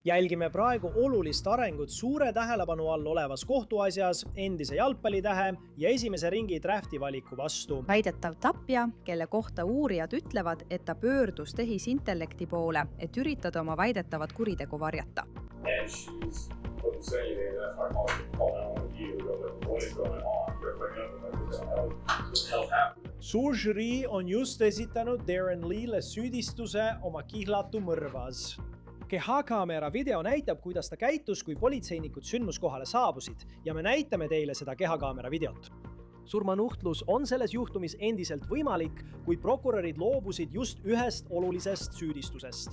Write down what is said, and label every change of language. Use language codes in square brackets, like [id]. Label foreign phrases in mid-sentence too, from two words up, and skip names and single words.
[et] Jälgime praegu olulist arengut suure tähelepanu all olevas kohtuasjas endise jalgpallitähe ja esimese ringi drafti valiku vastu. Väidetav tapja, kelle kohta uurijad ütlevad, et ta pöördus tehisintellekti poole, et üritada oma väidetavat kuritegu varjata. [en] And she's wasn't saying anything. That's why I called 911 to go, what is going on? They're bringing up like, what the hell happened? [et] Suur žürii on just esitanud Darren Lee'le süüdistuse oma kihlatu mõrvas. Kehakaamera video näitab, kuidas ta käitus, kui politseinikud sündmuskohale saabusid ja me näitame teile seda kehakaamera videot. Surmanuhtlus on selles juhtumis endiselt võimalik, kui prokurörid loobusid just ühest olulisest süüdistusest.